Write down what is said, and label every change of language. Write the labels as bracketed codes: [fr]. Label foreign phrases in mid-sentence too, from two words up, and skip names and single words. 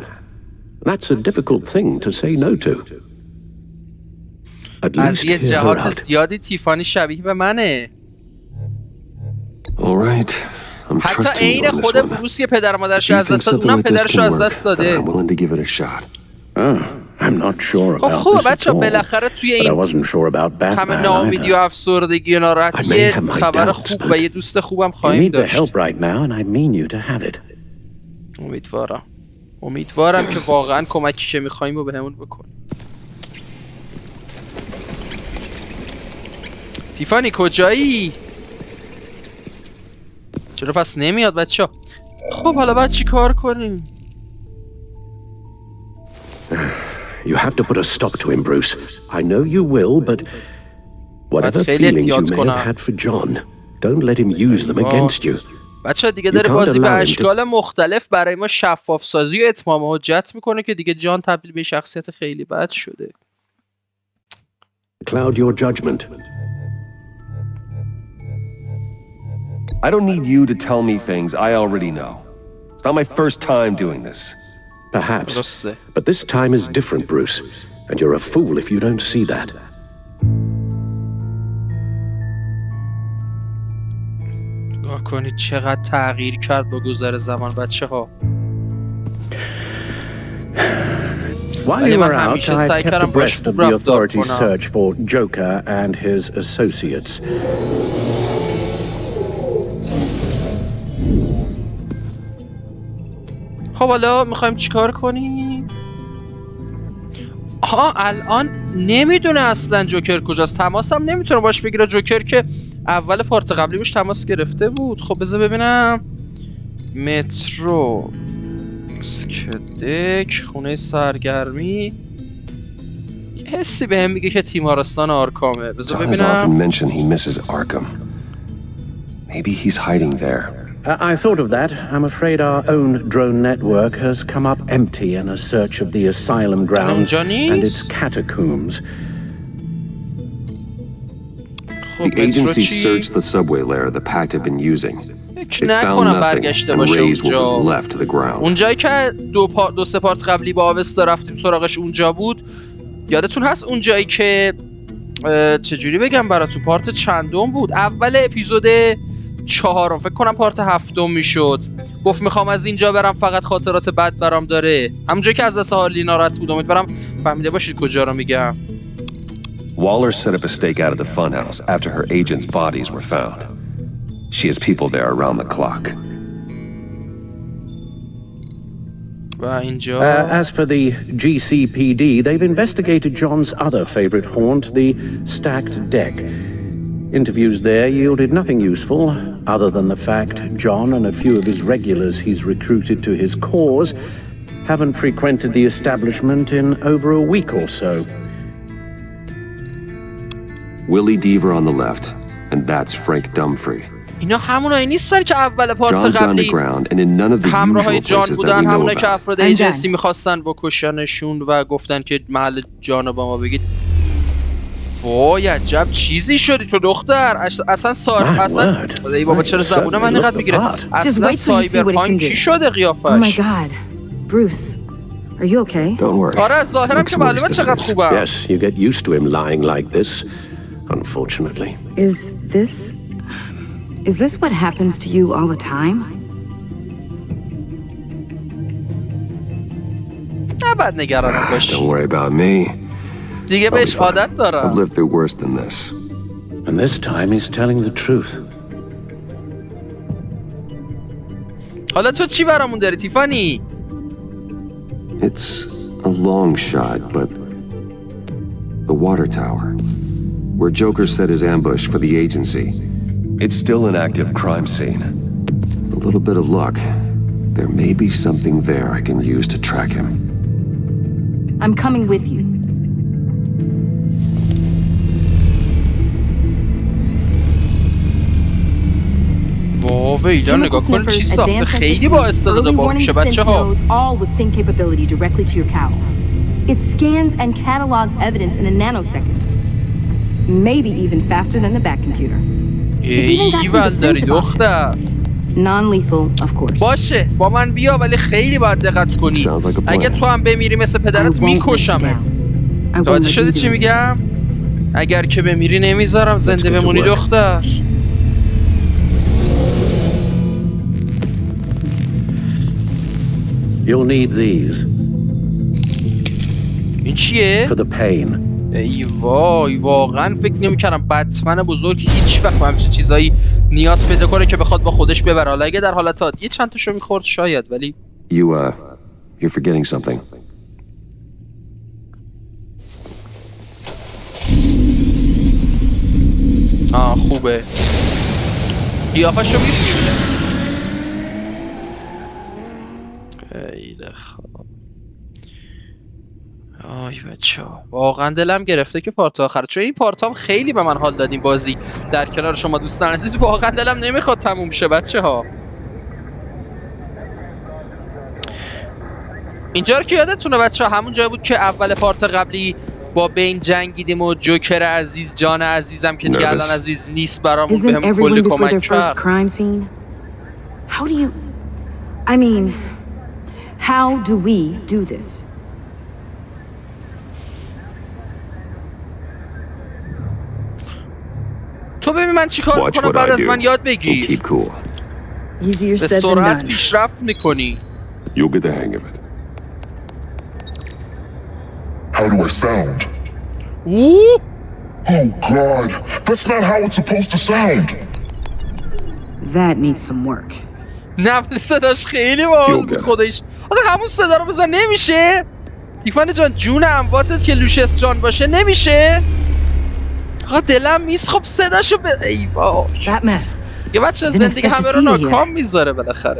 [en] That's a difficult thing to say no to. [fa] از یه جهات زیادی تیفانی شبیه به منه. [en] All right. [fa] حتی عین خود بروس که پدر مادرش از دست داد، اونم پدرش از دست داده. خب بچه بالاخره توی این همه ناامیدی و افسردگی و ناراحتی یه خبر خوب و یه دوست خوبم خواهیم داشت. امیدوارم که واقعا کمکی که میخواییم رو بهمون بکن. تیفانی کجایی؟ چرا پس نمیاد بچه؟ خب حالا باید چی کار کنیم؟ [en] You have to put a stop to him, Bruce. I know you will, but whatever feelings you may have had for John, don't let him use them against you. [fa] بچه دیگه داره بازی به اشکال مختلف برای ما شفاف سازی و اتمام حجت میکنه که دیگه جان تبدیل به شخصیت خیلی بد شده. [en] Cloud your judgment. I don't need you to tell me things I already know. It's not my first time doing this. Perhaps, but this time is different, Bruce, and you're a fool if you don't see that. [fa] نگاه کنید چقدر تغییر کرد با گذر زمان بچه‌ها. [en] While you were out, I kept abreast of the authorities' search for Joker and his associates. [fa] خب حالا میخوایم چیکار کنیم؟ الان نمیدونه اصلا جوکر کجاست. تماس هم نمیتونه باش بگیره. جوکر که اول پارت قبلی باش تماس گرفته بود. خب بذار ببینم. مترو اسکدک خونه سرگرمی. یه حسی بهم میگه که تیمارستان آرکامه. بذار ببینم. [en] Maybe he's hiding there. I thought of that. I'm afraid our own drone network has come up empty in a search of the asylum grounds and its catacombs. The agency searched the subway layer the pact had been using. They found nothing and raised what was left to the ground. [fa] اونجایی که دو سه پارت قبلی با آوستا رفتیم سراغش اونجا بود. یادتون هست اونجایی که چجوری بگم براتون پارت چندم بود؟ اول اپیزود 4 فکر کنم پارت 7 میشد. گفت میخوام از اینجا برم فقط خاطرات بد برام داره. همونجایی که از دست هارلی ناراحت بود. امیدوارم فهمیده باشید کجا رو میگم. [en] Waller set up a stakeout at the funhouse after her agents' bodies were found. She has people there around the clock. [fa] و اینجا [en] As for the GCPD, they've investigated John's other favorite haunt, the stacked deck. Interviews there yielded nothing useful, other than the fact John and a few of his regulars he's recruited to his cause haven't frequented the establishment in over a week or so. Willie Deaver on the left, and that's Frank Dumfrey. [fa] اینا همونایی نیستن که اول پارت قبلی همراهای جان بودن، همونایی که افراد ایجنسی میخواستن بکشنشون و گفتن که محل جانو با ما بگید. وای عجب چیزی شدی تو دختر. اصلا ای بابا چرا زبونم من اینقدر میگیره. اصلا سایبرپانک کی شده قیافش؟ [en] Oh my god. Bruce, are you okay? Don't worry. [fa] آره ظاهرم که معلومه چقدر خوبم. [en] Yes, you get used to him lying like this, unfortunately. Is this what happens to you all the time? [fa] نباید نگرانم باشی. [en] Don't worry about me. [fa] دیگه بهش عادت دارم. [en] I've lived through worse than this. And this time he's telling the truth. [fa] حالا تو چی برامون داری تیفانی؟ [en] It's a long shot, but the water tower, where Joker set his ambush for the agency. It's still an active crime scene. With a little bit of luck, there may be something there I can use to track him. I'm coming with you. [fa] واو اینا نگاه کن چی ساخته خیلی با استعداد باهوشه بچه‌ها. [en] All with sync capability directly to your cowl. It scans and catalogs evidence in a nanosecond. Maybe even faster than the back computer. [fa] ایول داری دختر. [en] Non-lethal, of course. [fa] باشه با من بیا ولی خیلی باید دقت کنی. اگه تو هم بمیری مثل پدرت میکشمت. توجه شدی چی میگم؟ اگر که بمیری نمیذارم زنده بمونی دختر. [en] You'll need these. [fa] این چیه؟ [en] For the pain. [fa] ای وای واقعا فکر نمی‌کردم بتمن بزرگ هیچ وقت همچین چیزایی نیاز پیدا کنه که بخواد با خودش ببره. حالا اگه در حالت عادی چند تاشو می‌خورد شاید ولی [en] You're forgetting something. [fa] خوبه. قیافه‌شو می‌پوشونه. خیلی خوب. آی بچه‌ها واقعا دلم گرفته که پارت آخر، چون این پارت هم خیلی به من حال داد این بازی در کنار شما دوستان عزیز. واقعا دلم نمیخواد تموم شه بچه‌ها. اینجا رو که یادتونه بچه‌ها همون جایی بود که اول پارت قبلی با بین جنگیدیم و جوکر عزیز جان عزیزم که دیگه الان عزیز نیست برامون بهم کلی کمک کرد. [en] How do we do this? [fa] تو ببین من چیکار میکنم بعد از من یاد بگیر. به سرعت پیشرفت میکنی. [en] You'll get the hang of it. How do I sound? Ooh! Oh God, that's not how it's supposed to sound. That needs some work. [fa] نه صداش خیلی باحال بود خودش. آخه همون صدا رو بزن نمیشه؟ تیفانی جان جون امواتت که لوشس جان باشه نمیشه؟ آقا دلم میس خب صداشو ای باش. یه بچه زندگی همه رو ناکام میذاره بالاخره.